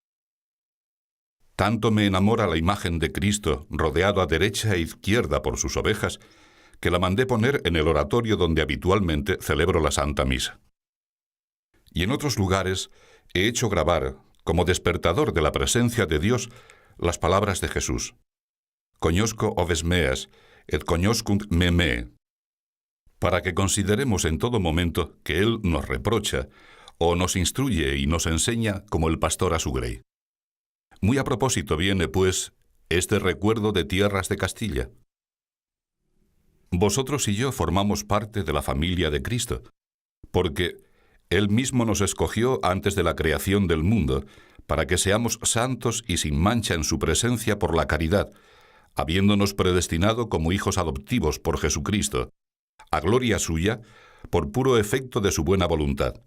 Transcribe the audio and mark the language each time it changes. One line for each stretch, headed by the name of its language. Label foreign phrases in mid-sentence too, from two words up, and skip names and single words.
Spanish: Tanto me enamora la imagen de Cristo, rodeado a derecha e izquierda por sus ovejas, que la mandé poner en el oratorio donde habitualmente celebro la Santa Misa. Y en otros lugares he hecho grabar, como despertador de la presencia de Dios, las palabras de Jesús.
Latin: Conosco oves meas, et conoscunt me mee,
Spanish: para que consideremos en todo momento que Él nos reprocha, o nos instruye y nos enseña como el pastor a su grey. Muy a propósito viene, pues, este recuerdo de tierras de Castilla. Vosotros y yo formamos parte de la familia de Cristo, porque Él mismo nos escogió antes de la creación del mundo, para que seamos santos y sin mancha en su presencia por la caridad, habiéndonos predestinado como hijos adoptivos por Jesucristo, a gloria suya, por puro efecto de su buena voluntad.